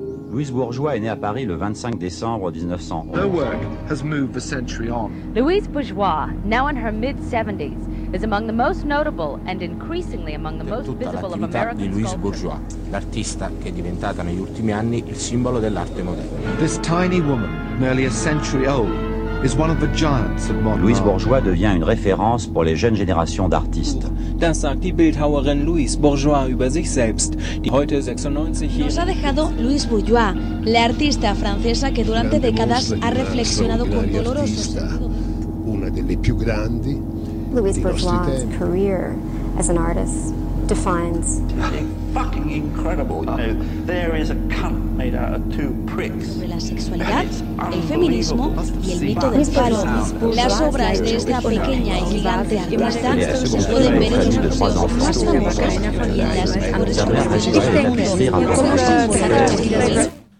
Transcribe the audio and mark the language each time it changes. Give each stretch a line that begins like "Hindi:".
French: Louise Bourgeois est née à Paris le 25 décembre 1911.
English: Her work has moved a century on. Louise Bourgeois, now in her mid-70s, is among the most notable and increasingly among the most visible of American sculptors.
Italian: Tutta l'attività di Louise Bourgeois, l'artista che è diventata negli ultimi anni il simbolo dell'arte moderna.
English: This tiny woman, nearly a century old, is one of the giants of modern art.
French: Louise Bourgeois devient une référence pour les jeunes générations d'artistes.
German: Das sagt die Bildhauerin Louise Bourgeois über sich selbst, die heute 96
Spanish: Nos ha dejado Louise Bourgeois, la artista francesa que durante décadas ha reflexionado con dolorosa.
Italian: Una delle più grandi.
English: Louise Bourgeois' career as an artist defines. Fucking incredible. There is a cunt made out of two pricks.
Spanish: La sexualidad, el feminismo y el mito del faro. Las obras de esta pequeña y gigante artista se pueden ver en los museos más famosos y en las mejores colecciones.